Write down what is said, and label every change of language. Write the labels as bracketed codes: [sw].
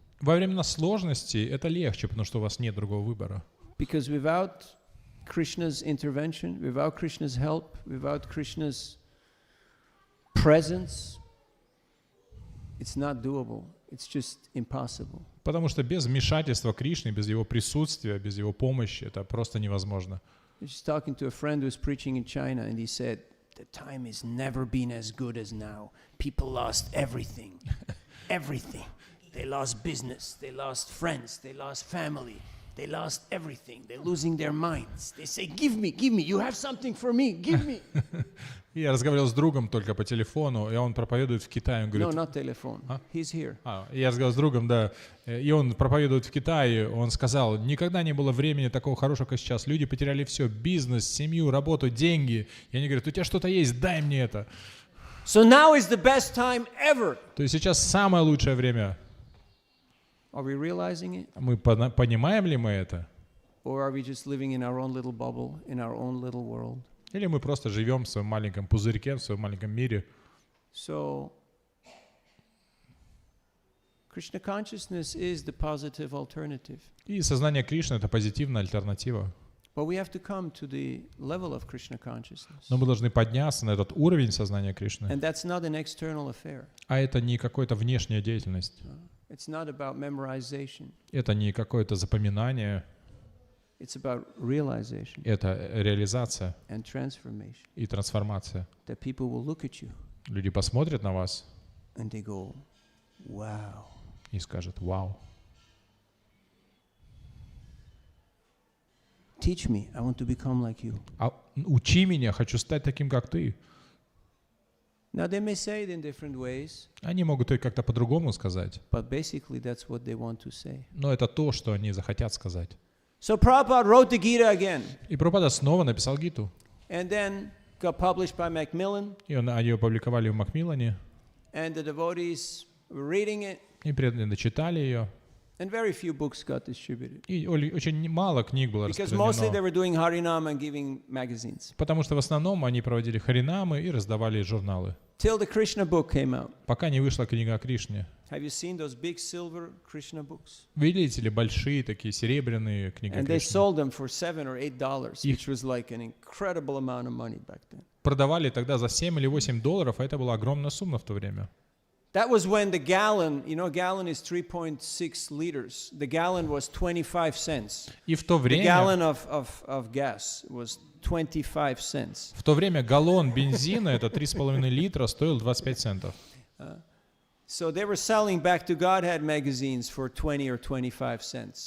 [ru] Во времена сложности это легче, потому что у вас нет другого выбора. [en] Because without Krishna's intervention, without Krishna's help, without Krishna's presence, it's not doable. It's just impossible. [ru] Потому что без вмешательства Кришны, без его присутствия, без его помощи, это просто невозможно. [en] I was just talking to a friend who was preaching in China, and he said, "The time has never been as good as now. People lost everything, everything. They lost business, they lost friends, they lost family, they lost everything. They're losing their minds. They say, give me, you have something for me, give me." [ru] Я разговаривал с другом только по телефону, и он проповедует в Китае. Он говорит, [en] No, not telephone. He's here. [ru] Я разговаривал с другом, да, и он проповедует в Китае. Он сказал, никогда не было времени такого хорошего, как сейчас. Люди потеряли все, бизнес, семью, работу, деньги. И они говорят, у тебя что-то есть, дай мне это. [en] So now is the best time ever. [ru] То есть сейчас самое лучшее время. [en] Are we realizing it? [ru] Мы понимаем ли мы это? [en] Or are we just living in our own little bubble, in our own little world? [ru] Или мы просто живем в своем маленьком пузырьке, в своем маленьком мире? [en] So, Krishna consciousness is the positive alternative. [ru] И сознание Кришны — это позитивная альтернатива. [en] But we have to come to the level of Krishna consciousness. [ru] Но мы должны подняться на этот уровень сознания Кришны. [en] And that's not an external affair. [ru] А это не какая-то внешняя деятельность. [en] It's not about memorization. [ru] Это не какое-то запоминание. [en] It's about realization [ru] Это реализация [en] and transformation. [ru] и трансформация. [en] That people will look at you [ru] Люди посмотрят на вас [en] and they go, wow. [ru] и скажут, вау. [en] Teach me, I want to become like you. [ru] Учи меня, хочу стать таким, как ты. [en] Now they may say it in different ways, [ru] Они могут и как-то по-другому сказать, [en] but basically that's what they want to say. [ru] но это то, что они захотят сказать. [en] So Prabhupada wrote the Gita again, [ru] И Прабхупада снова написал Гиту. [en] and then got published by Macmillan, [ru] И они ее опубликовали в Макмиллане. [en] and the devotees were reading it, [ru] И преданные читали ее. [en] and very few books got distributed. [ru] И очень мало книг было [en] Because mostly they [ru] распространено. [en] were doing Harinam and giving magazines. [ru] Потому что в основном они проводили харинамы и раздавали журналы. [en] Till the Krishna book came out. [ru] Пока не вышла книга о Кришне. [en] Have you seen those big silver Krishna books? [ru] Видите ли, большие такие серебряные книги о [en] And they [ru] Кришне. [en] sold them for $7 or $8, which was like an incredible amount of money back then. [ru] Продавали тогда за 7 или 8 долларов, а это была огромная сумма в то время. [en] That was when the gallon, you know, a gallon is 3.6 liters. The gallon was 25 cents. [ru] И в то [en] The [ru] время, [en] gallon of gas was 25 cents. [ru] галлон бензина, это 3,5 литра, стоил 25 центов. [en] So they were selling Back to Godhead magazines for 20 or 25 cents.